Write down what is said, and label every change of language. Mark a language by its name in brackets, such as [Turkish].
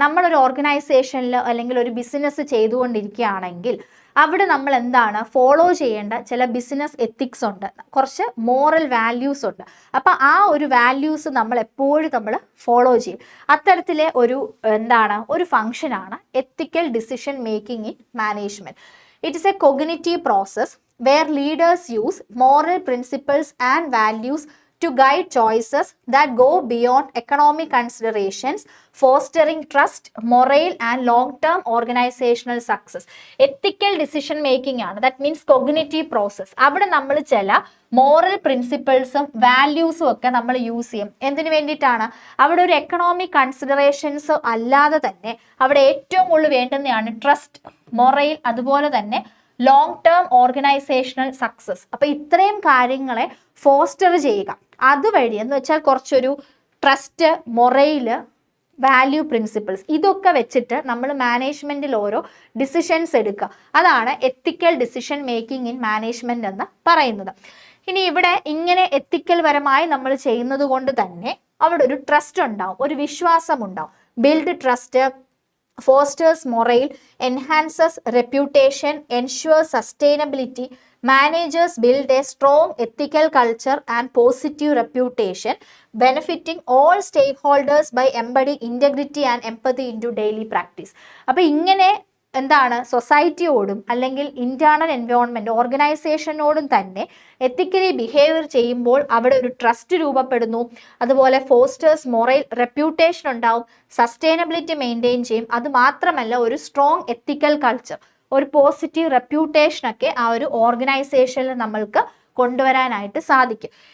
[Malayalam] നമ്മളൊരു ഓർഗനൈസേഷനിൽ അല്ലെങ്കിൽ ഒരു ബിസിനസ് ചെയ്തുകൊണ്ടിരിക്കുകയാണെങ്കിൽ അവിടെ നമ്മൾ എന്താണ് ഫോളോ ചെയ്യേണ്ട ചില ബിസിനസ് എത്തിക്സ് ഉണ്ട്, കുറച്ച് മോറൽ വാല്യൂസ് ഉണ്ട്. അപ്പം ആ ഒരു വാല്യൂസ് നമ്മൾ എപ്പോഴും നമ്മൾ ഫോളോ ചെയ്യും. അത്തരത്തിലെ ഒരു എന്താണ് ഒരു ഫംഗ്ഷനാണ് എത്തിക്കൽ decision making in management. [English] It is a cognitive process where leaders use moral principles and values to guide choices that go beyond economic considerations, fostering trust, morale and long-term organizational success. Ethical decision making ആണ്, that means cognitive process. [Malayalam] അവിടെ നമ്മൾ ചില moral പ്രിൻസിപ്പിൾസും വാല്യൂസും ഒക്കെ നമ്മൾ use ചെയ്യും. എന്തിനു വേണ്ടിയിട്ടാണ്, അവിടെ ഒരു എക്കണോമിക് കൺസിഡറേഷൻസ് അല്ലാതെ തന്നെ അവിടെ ഏറ്റവും കൂടുതൽ വേണ്ടുന്നതാണ് ട്രസ്റ്റ്, മൊറൈൽ, അതുപോലെ തന്നെ ലോങ് ടേം ഓർഗനൈസേഷണൽ സക്സസ്. അപ്പോൾ ഇത്രയും കാര്യങ്ങളെ ഫോസ്റ്റർ ചെയ്യുക. അതുവഴി എന്ന് വെച്ചാൽ കുറച്ചൊരു ട്രസ്റ്റ്, മൊറൈല്, വാല്യൂ, പ്രിൻസിപ്പിൾസ്, ഇതൊക്കെ വെച്ചിട്ട് നമ്മൾ മാനേജ്മെൻറ്റിൽ ഓരോ ഡിസിഷൻസ് എടുക്കുക. അതാണ് എത്തിക്കൽ ഡിസിഷൻ മേക്കിംഗ് ഇൻ മാനേജ്മെൻറ്റ് എന്ന് പറയുന്നത്. ഇനി ഇവിടെ ഇങ്ങനെ എത്തിക്കൽ പരമായി നമ്മൾ ചെയ്യുന്നത് കൊണ്ട് തന്നെ അവിടെ ഒരു ട്രസ്റ്റ് ഉണ്ടാവും, ഒരു വിശ്വാസം ഉണ്ടാവും. [English] Build trust, fosters morale, enhances reputation, ensures sustainability. Managers build a strong ethical culture and positive reputation, benefiting all stakeholders by embedding integrity and empathy into daily practice. [Malayalam] അപ്പോൾ ഇങ്ങനെ എന്താണ് സൊസൈറ്റിയോടും അല്ലെങ്കിൽ ഇന്റേണൽ എൻവയോൺമെന്റ് ഓർഗനൈസേഷനോടും തന്നെ ethically behaviour ചെയ്യുമ്പോൾ അവിടെ ഒരു trust രൂപപ്പെടുന്നു. അതുപോലെ ഫോസ്റ്റേഴ്സ് മൊറൈൽ, റെപ്യൂട്ടേഷൻ ഉണ്ടാവും, സസ്റ്റൈനബിലിറ്റി മെയിൻറ്റെയിൻ ചെയ്യും. അത് മാത്രമല്ല ഒരു സ്ട്രോങ് എത്തിക്കൽ കൾച്ചർ, ഒരു പോസിറ്റീവ് റെപ്യൂട്ടേഷനൊക്കെ ആ ഒരു ഓർഗനൈസേഷനിൽ നമ്മൾക്ക് കൊണ്ടുവരാനായിട്ട് സാധിക്കും.